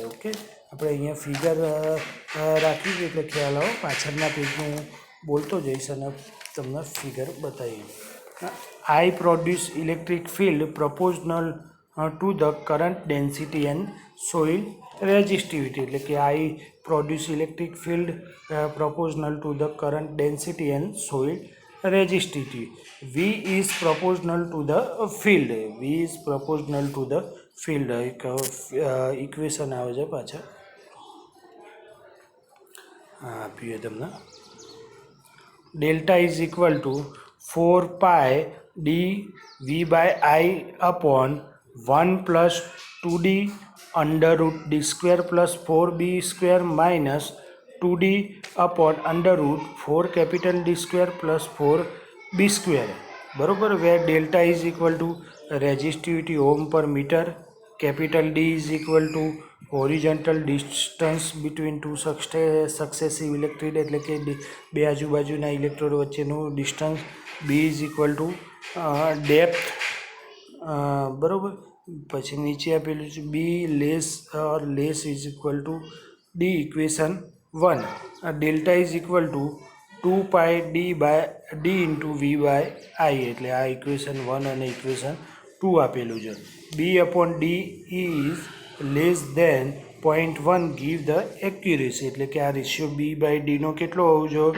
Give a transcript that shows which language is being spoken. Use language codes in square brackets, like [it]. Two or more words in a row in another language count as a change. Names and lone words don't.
[gu] ઓકે, આપણે અહીંયા ફિગર રાખી એટલે ખ્યાલ આવો. પાછળના પેજનું બોલતો જઈશ અને તમને ફિગર બતાવીએ. [en] I produce electric field proportional to the current density and soil resistivity [gu] એટલે કે [en] I produce electric field proportional to the current density and soil resistivity. V is proportional to the field. V is proportional to the field. [gu] એક ઇક્વેશન આવે છે પાછળ આપીએ તમને. [en] delta is equal to 4 pi D V by I upon 1 plus 2d under root D square plus 4b square minus 2d upon under root 4 capital D square plus 4b square. बरोबर, where delta is equal to resistivity ohm per meter, capital D is equal to horizontal distance between two successive electrode [gu] એટલે કે બે આજુબાજુના ઇલેક્ટ્રોડ વચ્ચેનું ડિસ્ટન્સ. [en] B is equal to depth. [gu] બરોબર, પછી નીચે આપેલું છે [en] B less is equal to D equation 1. delta is equal to 2 pi D into V by I [gu] એટલે આ ઇક્વેશન 1 અને ઇક્વેશન 2 આપેલું છે. [en] B upon D is less than 0.1 give the accuracy [gu] એટલે કે આ રેશિયો [en] B by D [gu] કેટલો હોવો જોઈએ?